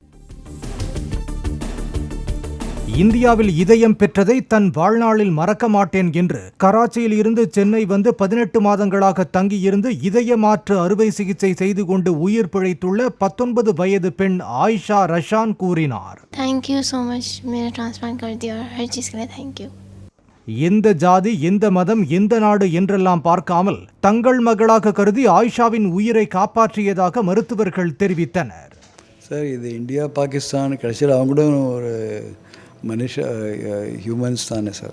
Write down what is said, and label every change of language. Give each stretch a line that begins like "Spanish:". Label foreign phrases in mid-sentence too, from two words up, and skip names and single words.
Tamil: இந்தியாவில் இதயம் பெற்றதை தன் வாழ்நாளில் மறக்க மாட்டேன் என்று கராச்சியில் இருந்து சென்னை வந்து 18 மாதங்களாக தங்கியிருந்து இதய மாற்று அறுவை சிகிச்சை செய்து கொண்டு உயிர் பிழைத்துள்ள 19 வயது பெண் ஆயிஷா ரஷான் கூறினார்.
English: Thank you so much.
Hindi: मेरा ट्रांसप्लांट कर दिया और हर चीज के लिए
English: thank you.
Tamil: எந்த ஜாதி, எந்த மதம், எந்த நாடு என்றெல்லாம் பார்க்காமல் தங்கள் மகளாக கருதி ஆயிஷாவின் உயிரை காப்பாற்றியதாக மருத்துவர்கள் தெரிவித்தனர். சார், இது இந்தியா பாகிஸ்தான் கடைசியில் அவங்களும் ஒரு ஹியூமன்ஸ் தானே சார்.